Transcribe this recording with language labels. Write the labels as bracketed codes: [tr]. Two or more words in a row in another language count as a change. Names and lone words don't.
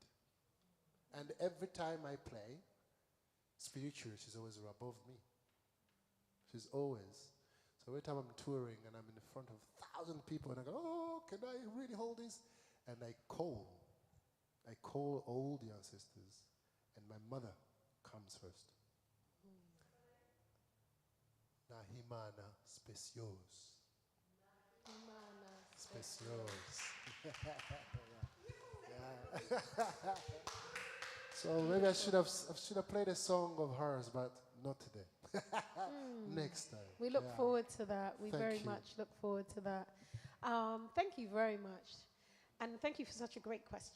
[en] And every time I play, spiritually, she's always above me. She's always. So every time I'm touring and I'm in front of 1,000 people and I go, oh, can I really hold this? And I call all the ancestors and my mother comes first. Nahimana specios. Specios. Yeah. So maybe I should have played a song of hers, but not today. Next time. We look forward to that. We Thank very you. much look forward to that. Thank you very much. And thank you for such a great question.